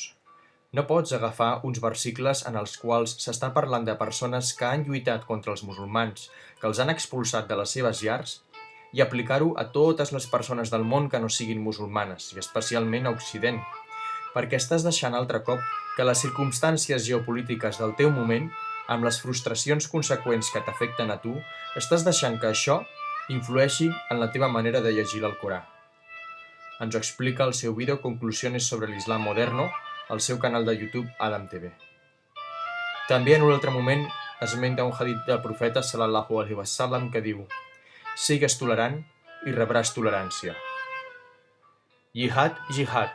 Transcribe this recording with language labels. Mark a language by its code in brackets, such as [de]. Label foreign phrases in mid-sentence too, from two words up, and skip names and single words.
[ca] No pots agafar uns versicles en els quals s'està parlant de persones que han lluitat contra els musulmans, que els han expulsat de les seves llars, i aplicar-ho a totes les persones del món que no siguin musulmanes, i especialment a Occident, perquè estàs deixant altre cop que les circumstàncies geopolítiques del teu moment, amb les frustracions conseqüents que t'afecten a tu, estàs deixant que això influeixi en la teva manera de llegir l'Alcorà. Ens ho explica el seu vídeo Conclusiones sobre l'Islam Moderno al seu canal de YouTube Adam TV. També en un altre moment esmenta un hadith del profeta [ar] صلى الله عليه وسلم [ca] que diu: sigues tolerant i rebràs tolerància. Jihad, jihad.